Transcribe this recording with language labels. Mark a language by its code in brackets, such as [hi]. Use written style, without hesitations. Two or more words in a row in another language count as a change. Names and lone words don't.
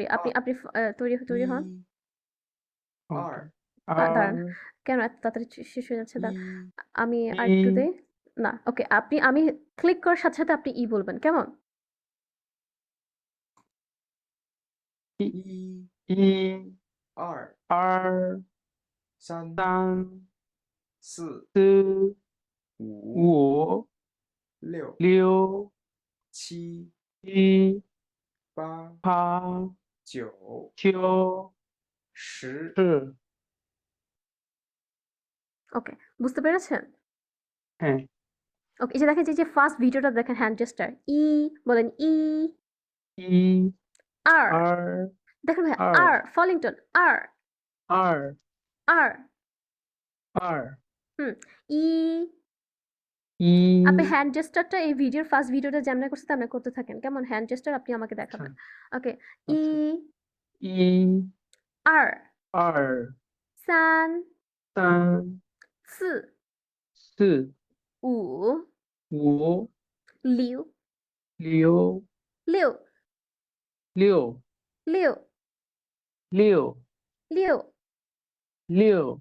[bn] করি। আপনি তৈরি হন। [zh] 一 [bn] ওকে [zh] 二 [bn] দাঁড়ান। [zh] আর [bn] কেন এত তাড়াতাড়ি শেষ হয়ে যাচ্ছে? দাঁড়ান। [zh] 一 [bn] আমি [zh] ই [bn] আরেকটু দেই। না, ওকে। আমি ক্লিক করার সাথে সাথে আপনি বলবেন। কেমন? [zh] ই 一 ই 二 আর 三 সান 四 সি 五五六六七七八八九九十十 [bn] ওকে, বুঝতে পেরেছেন? হ্যাঁ ওকে, এই যে দেখেন যে [en] first video [bn] দেখেন [en] hand gesture. [bn] বলেন ই। [zh] ই আর আর [bn] দেখেন ভাইয়া, [zh] আর [bn] আর [en] falling tone, [bn] আর [zh] আর আর আর [bn] হুম, ই। [zh] ই [bn] আপনি [en] hand gesture [bn] এই ভিডিওর [en] first video [bn] যেমন করছে তেমন করতে থাকেন। কেমন? [en] hand gesture [bn] আপনি আমাকে আচ্ছা দেখাবেন। ওকে, ই আচ্ছা ই [zh] আর আর 三三四四五五六六六六六六六六